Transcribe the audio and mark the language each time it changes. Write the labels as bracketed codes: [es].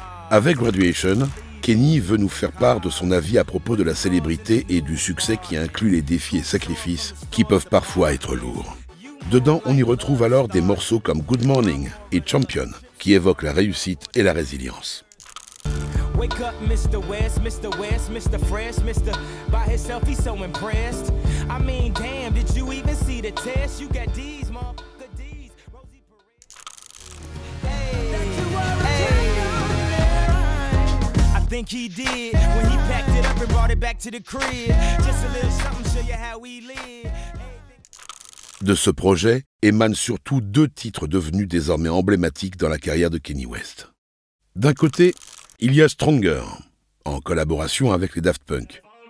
[fr] Avec Graduation, Kenny veut nous faire part de son avis à propos de la célébrité et du succès qui inclut les défis et sacrifices qui peuvent parfois être lourds. Dedans, on y retrouve alors des morceaux comme Good Morning et Champion, qui évoquent la réussite et la résilience. [en] Wake up, Mr. West, Mr. West, Mr. Fresh, Mr. By himself, he's so impressed. I mean, damn, did you even see the test? You got D's, motherfucker, D's. Rosie Perez. I think he did when he packed it up and brought it back to the crib. Just a little something, show you how we live. [fr] De ce projet émanent surtout 2 titres devenus désormais emblématiques dans la carrière de Kanye West. D'un côté, il y a Stronger, en collaboration avec les Daft Punk.